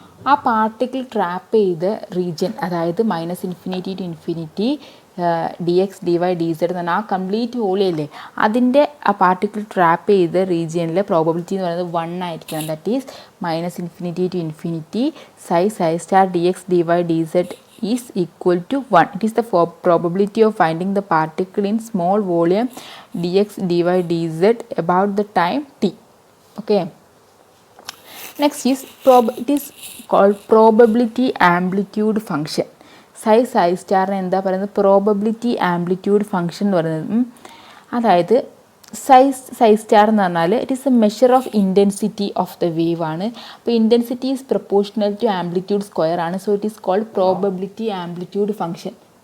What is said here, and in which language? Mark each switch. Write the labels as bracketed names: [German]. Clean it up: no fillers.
[Malayalam] ആ particle trap ചെയ്ത region, അതായത് minus infinity to infinity D X D Y D Z എന്ന് പറഞ്ഞാൽ ആ കംപ്ലീറ്റ് വോളിയല്ലേ, അതിൻ്റെ ആ പാർട്ടിക്കിൾ ട്രാപ്പ് ചെയ്ത റീജിയനിലെ പ്രോബബിലിറ്റി എന്ന് പറയുന്നത് 1 ആയിരിക്കണം. [English] That is minus infinity to infinity psi star d x d y d z is equal to 1. It is the probability of finding the particle in small volume d x d y d z about the time t. Okay, next is it is called probability amplitude function. [Malayalam] സൈ സ്റ്റാറിന് എന്താ പറയുന്നത്, probability amplitude function എന്ന് പറയുന്നത്. അതായത് സൈ star എന്ന് പറഞ്ഞാൽ [English] It is a measure of intensity of the wave ആണ്. അപ്പോൾ intensity is proportional to amplitude square ആണ്. So it is called probability amplitude function.